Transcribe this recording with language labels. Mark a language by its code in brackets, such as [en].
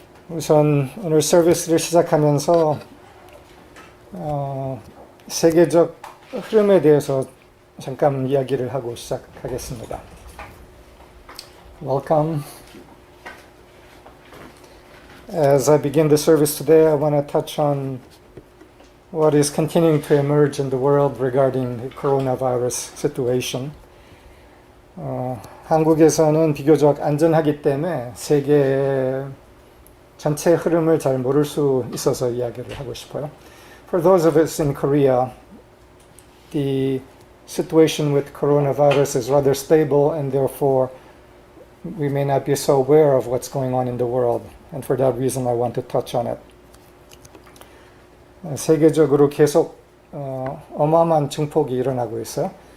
[ko] 우선 오늘 서비스를 시작하면서 세계적 흐름에 대해서 잠깐 이야기를 하고 시작하겠습니다. [en] Welcome. As I begin the service today, I want to touch on what is continuing to emerge in the world regarding the coronavirus situation. [ko] 한국에서는 비교적 안전하기 때문에 세계 전체 흐름을 잘 모를 수 있어서 이야기를 하고 싶어요. [en] For those of us in Korea, the situation with coronavirus is rather stable, and therefore we may not be so aware of what's going on in the world. And for that reason, I want to touch on it. [ko] 세계적으로 계속 어마어마한 증폭이 일어나고 있어요.